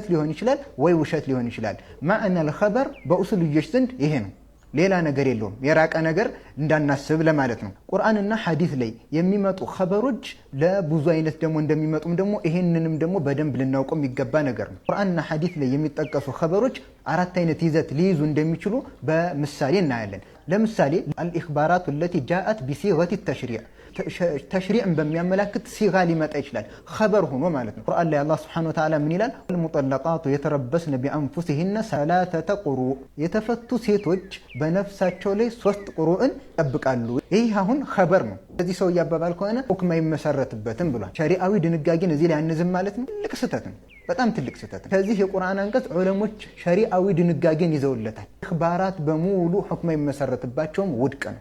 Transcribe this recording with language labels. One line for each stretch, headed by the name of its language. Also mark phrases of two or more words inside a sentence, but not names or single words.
Amharic: ሊሆን ይችላል ወይ ውሸት ሊሆን ይችላል።
Arabic: معنى خبر
Amharic: በኡሱልዮች ዘንድ ይሄ ነው፣ ሌላ ነገር የለውም። የራቀ ነገር እንዳናስብ ለማለት ነው። ቁርአንና ሐዲስ ላይ የሚመጡ ኸበሮች ለብዙ አይነት ደግሞ እንደሚመጡም ደግሞ ይሄንንም ደግሞ በደንብ ልናውቀው የሚገባ ነገር ነው። ቁርአንና ሐዲስ ላይ የሚጠቀሱ ኸበሮች 4 አይነት ይዘት ሊይዙ እንደሚችሉ በምሳሌ እናያለን። ለምሳሌ
Arabic: الإخبارات التي جاءت بصيغة التشريع
Amharic: ተሽሪዕን በሚያመላክት ሲጋ ሊመጣ ይችላል፣ ኸበር ሆኖ ማለት ነው። ቁርአን ላይ አላህ
Arabic: سبحانه وتعالى
Amharic: ምን ይላል?
Arabic: المطلقات يتربصن بأنفسهن 3 قروء
Amharic: የተፈቱ ሴቶች በነፍሳቸው ላይ 3 ቁሩእን ይጠብቃሉ። ይህ አሁን ኸበር ነው። እዚህ ሰው ያባባል ከሆነ ሁክም አይመሰረትበትም ብሏል። ሸሪዓዊ ድንጋጌን እዚህ ላይ አንዝም ማለት ነው። ትልቅ ስህተት ነው፣ በጣም ትልቅ ስህተት ነው። ከዚህ የቁርአን አንቀጽ ዑለሞች ሸሪዓዊ ድንጋጌን ይዘውለታል። ኢኽባራት በሙሉ ሁክም አይመሰረትባቸውም፣ ውድቅ ነው።